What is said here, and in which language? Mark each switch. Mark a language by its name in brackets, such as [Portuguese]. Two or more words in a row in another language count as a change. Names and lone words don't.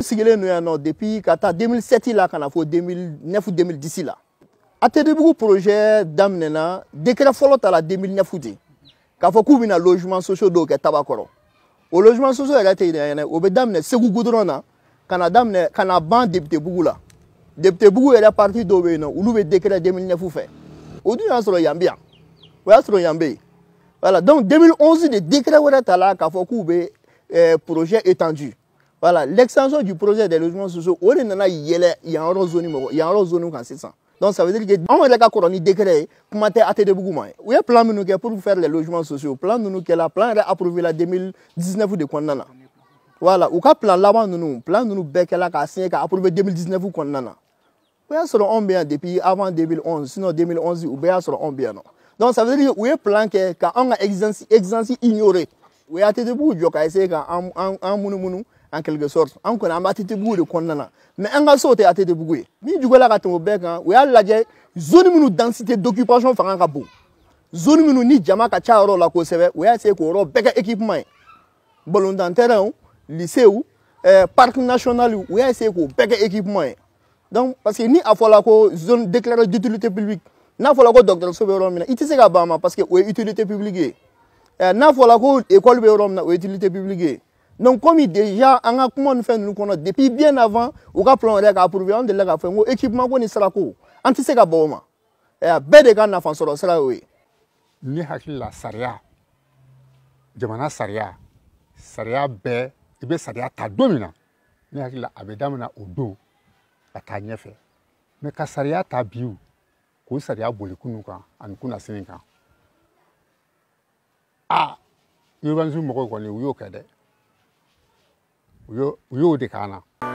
[Bambara] sigilen n'o yan nɔ depuis ka taa 2007 la ka na fɔ 2009-2010 la ATT-Bugu projet daminɛna décret fɔlɔ ta la 2009 de k'a fɔ k'u bɛna [French] logement sociaux [Bambara] dɔw kɛ Tabakɔrɔ o [French] logement sociaux [Bambara] yɛrɛ tɛ ɲinɛ o bɛ daminɛ Segu goudron na ka na ban député-Bugu la député-Bugu yɛrɛ parti dɔw bɛ yen nɔ olu bɛ décret 2009 fɛ o dun y'a sɔrɔ yan bɛ yan o y'a sɔrɔ yan bɛ yen voilà donc 2011 de décret wɛrɛ ta la k'a fɔ k'u bɛ [French] projet étendu voilà l'extension du projet des logements sociaux [Bambara] o de nana yɛlɛ yan yɔrɔ zone kan sisan donc [French] ça veut dire que [Bambara] anw yɛrɛ ka kɔrɔ ni décret ye kuma tɛ ATT-Bugu ma u ye plan minnu kɛ [French] pour faire les logements sociaux [Bambara] plan ninnu kɛla plan yɛrɛ approuvé la 2019 de kɔnɔna na voilà u ka plan laban ninnu plan ninnu bɛɛ kɛla k'a signé ka approuvé 2019 kɔnɔna na o y'a sɔrɔ anw bɛ yan [French] depuis avant 2011 sinon [Bambara] 2011 u bɛɛ y'a sɔrɔ anw bɛ yan nɔ [French] donc ça veut dire que [Bambara] u ye plan kɛ ka anw ka exigence ignorer u ye ATT-Bugu jɔ ka essayer ka an munumunu [French] en quelque sorte [Bambara] an kɔni an bɛ ATT-Bugu de kɔnɔna na mais an ka so tɛ ATT-Bugu ye min juguyala ka tɛmɛ o bɛɛ kan u y'a lajɛ zone minnu [French] densité d'occupation [Bambara] fanga ka bon zone minnu ni jama ka ca yɔrɔ la kosɛbɛ u y'a essayer k'o yɔrɔ bɛɛ kɛ équipement ye ballontan [French] terrain lycée parc national [Bambara] u y'a essayer k'o bɛɛ kɛ équipement ye [French] donc parce que [Bambara] ni a fɔla ko [French] zone déclarée d'utilité publique [Bambara] n'a fɔla ko dɔgɔtɔrɔso bɛ yɔrɔ min na i tɛ se ka ban ma [French] parce que [Bambara] o ye [French] utilité publique [Bambara] ye n'a fɔla ko école bɛ yɔrɔ min na o ye [French] utilité publique [Bambara] ye [French] donc comme déjà [Bambara] an ka kuma ni fɛn ninnu kɔnɔ [French] depuis bien avant [Bambara] u ka plan yɛrɛ ka approuvé an delila k'a fɔ n ko équipement ko ni sirako an tɛ se ka bɔ o ma bɛɛ de ka nafa sɔrɔ sira y'o ye. ne hakili la sariya jamana sariya bɛɛ i bɛ sariya ta don min na ne hakili la a bɛ daminɛ o don ka taa ɲɛfɛ mais ka sariya ta bi k'o sariya boli kunun kan ani kunna sini kan urbanisme mɔgɔw kɔni u y'o kɛ dɛ u y'o de k'an na.